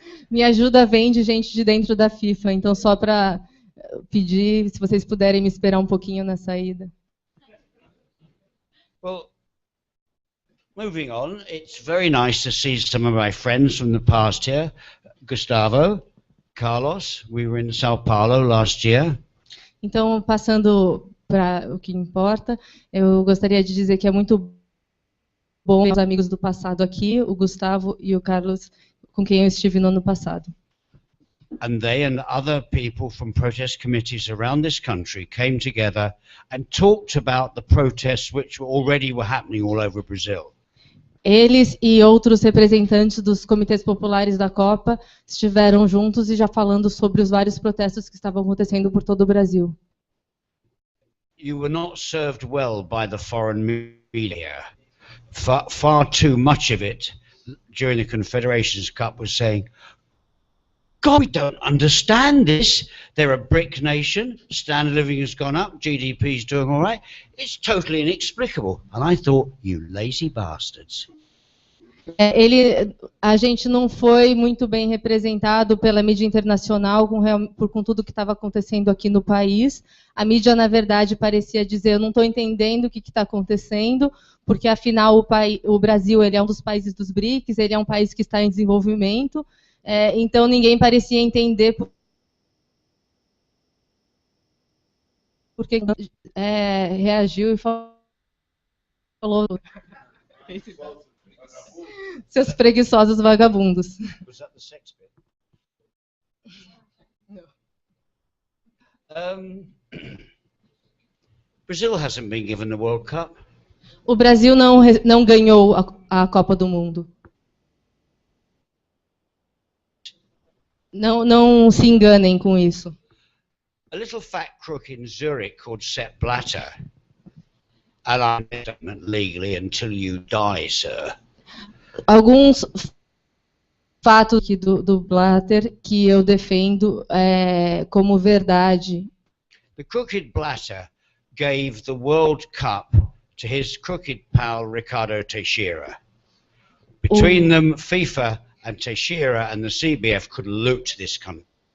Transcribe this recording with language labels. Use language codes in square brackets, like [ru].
[pt] Minha ajuda vem de gente de dentro da FIFA, então só para pedir se vocês puderem me esperar um pouquinho na saída. [en] Well, moving on, it's very nice to see some of my friends from the past here. Gustavo, Carlos, we were in Sao Paulo last year. [pt] Então, passando para o que importa, eu gostaria de dizer que é muito bom ter os amigos do passado aqui, o Gustavo e o Carlos, com quem eu estive no ano passado. [en] And they and other people from protest committees around this country came together and talked about the protests which already were happening all over Brazil. [pt] Eles e outros representantes dos comitês populares da Copa estiveram juntos e já falando sobre os vários protestos que estavam acontecendo por todo o Brasil. [en] You were not served well by the foreign media. Far too much of it during the Confederations Cup was saying, God, we don't understand this. They're a BRIC nation, standard of living has gone up, GDP's doing all right. It's totally inexplicable. And I thought, you lazy bastards. [pt] A gente não foi muito bem representado pela mídia internacional com tudo que estava acontecendo aqui no país. A mídia, na verdade, parecia dizer, eu não estou entendendo o que está acontecendo, porque, afinal, o Brasil ele é um dos países dos BRICS, ele é um país que está em desenvolvimento, então ninguém parecia entender porque reagiu e falou... Seus preguiçosos vagabundos. [en] Was that the sex bit? No. Brazil hasn't been given the World Cup. [pt] O Brasil não ganhou a Copa do Mundo. Não se enganem com isso. [en] A little fat crook in Zurich called Sepp Blatter. And I'm legally until you die, sir. [pt] Alguns fatos aqui do Blatter que eu defendo como verdade. [en] The crooked Blatter gave the World Cup to his crooked pal Ricardo Teixeira. Between them, FIFA and Teixeira and the CBF could loot this country.